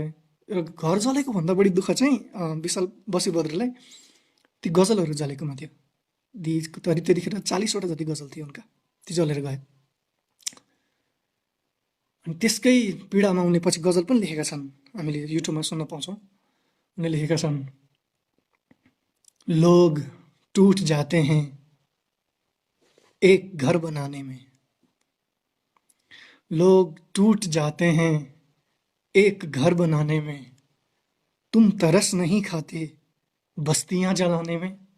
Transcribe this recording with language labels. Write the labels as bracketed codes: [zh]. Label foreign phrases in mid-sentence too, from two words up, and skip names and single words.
[ne] र घर जलेको भन्दा बढी दुःख चाहिँ बसिर बद्रलाई ती गजलहरू जलेकोमा थियो। त्यतिखेर 40वटा जति गजल थिए उनका, ती जलेर गए। अनि त्यसकै पीडामा उनले पछि गजल पनि लेखेका छन्, हामीले युट्युबमा सुन्न पाउँछौँ। उनले लेखेका छन्, [hi] लोग टूट जाते हैं एक घर बनाने में, लोग टूट जाते हैं एक घर बनाने में, तुम तरस नहीं खाते बस्तियां जलाने में।